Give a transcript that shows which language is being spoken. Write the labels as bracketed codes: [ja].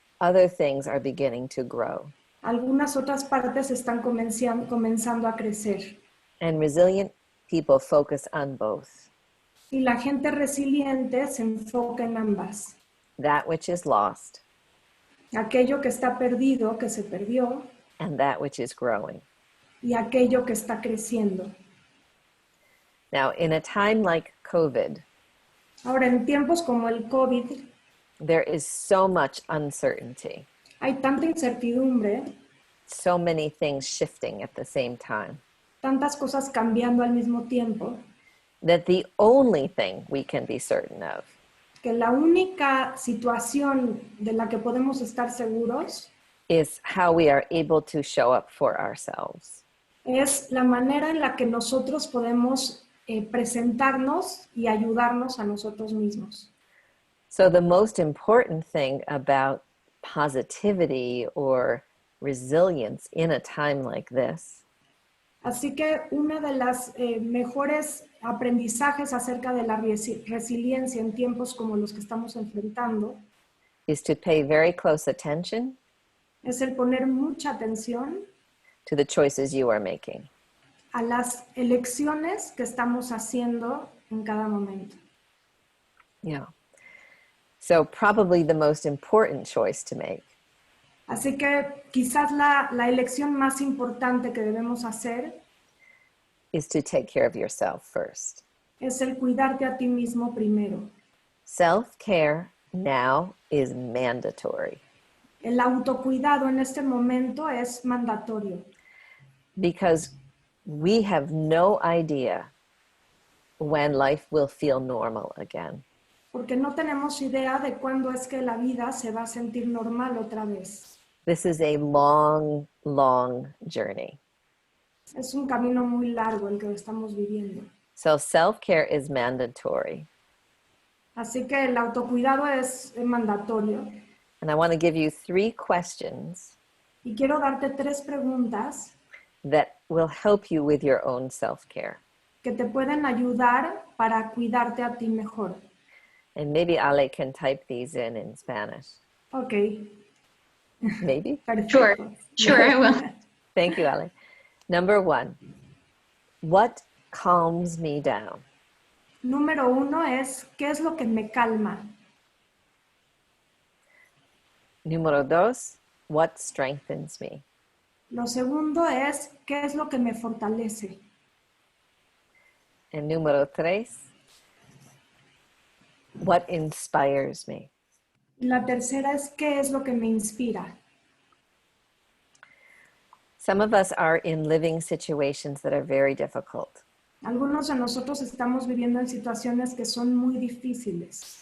[en] other things are beginning to grow. [es] algunas otras partes están comenzando a crecer. [en] And resilient people focus on both. [es] Y la gente resiliente se enfoca en ambas. [en] That which is lost [es] Aquello que está perdido, que se perdió, [en] and that which is growing. [es] y aquello que está creciendo. [en] Now, in a time like COVID, [es] Ahora, en tiempos como el COVID, [en] there is so much uncertainty, [es] hay tanta incertidumbre, [en] so many things shifting at the same time, [es] tantas cosas cambiando al mismo tiempo, [en] that the only thing we can be certain of [es] que la única situación de la que podemos estar seguros [en] is how we are able to show up for ourselves. [es] es la manera en la que nosotros podemos presentarnos y ayudarnos a nosotros mismos. [en] So the most important thing about positivity or resilience in a time like this [es] Así que una de las mejores aprendizajes acerca de la resiliencia en tiempos como los que estamos enfrentando [en] is to pay very close attention [es] es el poner mucha atención [en] to the choices you are making. [es] a las elecciones que estamos haciendo en cada momento. Yeah. [en] So probably the most important choice to make [es] Así que quizás la elección más importante que debemos hacer [en] is to take care of yourself first. [es] es el cuidarte a ti mismo primero. [en] Self-care now is mandatory [es] El autocuidado en este momento es mandatorio [en] because we have no idea when life will feel normal again. [es] porque no tenemos idea de cuándo es que la vida se va a sentir normal otra vez. [en] This is a long, long journey. [es] Es un camino muy largo el que estamos viviendo. [en] So self-care is mandatory. [es] Así que el autocuidado es mandatorio. [en] And I want to give you 3 questions [es] Y quiero darte 3 preguntas [en] that will help you with your own self-care. [es] que te pueden ayudar para cuidarte a ti mejor. [en] And maybe Ale can type these in Spanish. Ok. Maybe? [es] Perfecto. [en] Sure, I will. Thank you, Ale. Number 1, what calms me down? [es] Número 1 es, ¿qué es lo que me calma? [en] Número 2, what strengthens me? [es] Lo segundo es, ¿qué es lo que me fortalece? [en] And número 3, what inspires me? [es] Y la tercera es, ¿qué es lo que me inspira? [en] Some of us are in living situations that are very difficult. [es] Algunos de nosotros estamos viviendo en situaciones que son muy difíciles.